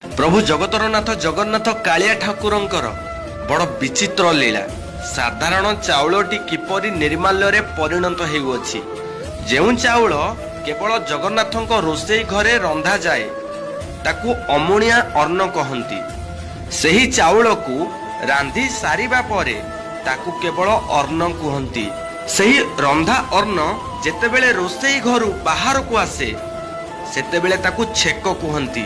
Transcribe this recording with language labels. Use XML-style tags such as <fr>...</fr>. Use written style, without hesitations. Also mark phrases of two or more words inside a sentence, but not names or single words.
<or>ପ୍ରଭୁ ଜଗତର ନାଥ ଜଗନ୍ନାଥ କାଳିଆ ଠାକୁରଙ୍କର ବଡ଼ ବିଚିତ୍ର ଲୀଳା। ସାଧାରଣ ଚାଉଳଟି କିପରି ନିର୍ମାଲ୍ୟ ପରିଣତ ହେଉଛି। ଯେଉଁ ଚାଉଳ କେବଳ ଜଗନ୍ନାଥଙ୍କ ରୋଷେଇ ଘରେ ରନ୍ଧା ଯାଏ ତାକୁ ଅମୁଣିଆ ଅନ୍ନ କହନ୍ତି। ସେହି ଚାଉଳକୁ ରାନ୍ଧି ସାରିବା ପରେ ତାକୁ କେବଳ ଅନ୍ନ କୁହନ୍ତି। ସେହି ରନ୍ଧା ଅନ୍ନ ଯେତେବେଳେ ରୋଷେଇ ଘରୁ ବାହାରକୁ ଆସେ ସେତେବେଳେ ତାକୁ ଛେକ କୁହନ୍ତି।</or>